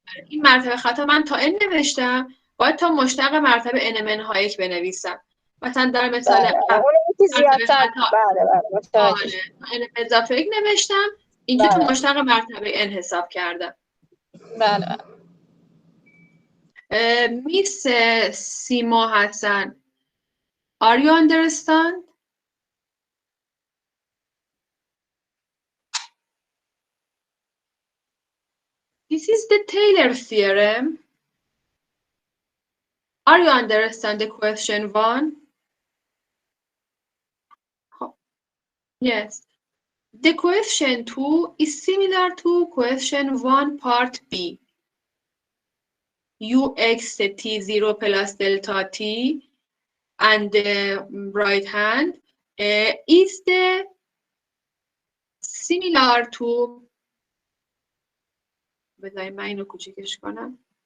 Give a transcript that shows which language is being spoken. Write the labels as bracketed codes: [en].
[fa] این مرتبه خطا من تا n نوشتم، باید تا مشتق مرتبه n منهای 1 بنویسم. مثلا در مثال اون یکی زیادتر. بله. n به اضافه 1 نوشتم، اینجا تو مشتق مرتبه n حساب کردم. بله. [en] Miss Sima Hassan, are you understand? This is the Taylor theorem. Are you understand the question 1? Yes. The question 2 is similar to question 1 part B. Ux t0 plus delta t and the right hand is the similar to [fa] بذارید من اینو کوچیکش کنم.